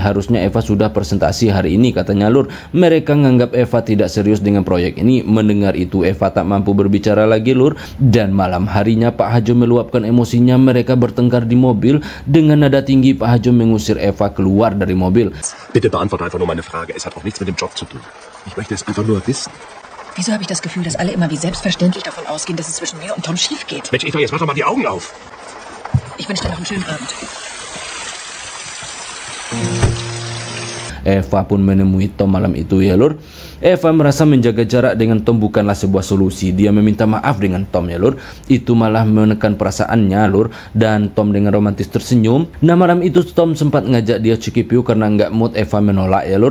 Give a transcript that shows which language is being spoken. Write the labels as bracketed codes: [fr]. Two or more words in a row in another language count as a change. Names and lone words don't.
[id] Harusnya Eva sudah presentasi hari ini katanya lur. Mereka menganggap Eva tidak serius dengan proyek ini. Mendengar itu Eva tak mampu berbicara lagi lur. Dan malam harinya Pak Hajo meluapkan emosi. Mereka bertengkar di mobil. Dengan nada tinggi Pak Hajo mengusir Eva keluar dari mobil. [de] Bitte beantworte einfach nur meine Frage. Es hat auch nichts mit dem Job zu tun. Ich möchte es einfach nur wissen. Wieso habe ich das Gefühl, dass alle immer wie selbstverständlich davon ausgehen, dass es zwischen mir und Tom schief geht? Mensch, Eva, jetzt mach doch mal die Augen auf. Ich wünsche dir noch einen schönen Abend. [id] Eva pun menemui Tom malam itu ya lur. Eva merasa menjaga jarak dengan Tom bukanlah sebuah solusi. Dia meminta maaf dengan Tom ya lur. Itu malah menekan perasaannya lur. Dan Tom dengan romantis tersenyum. Nah, malam itu Tom sempat ngajak dia cikipiu karena nggak mood. Eva menolak ya lur.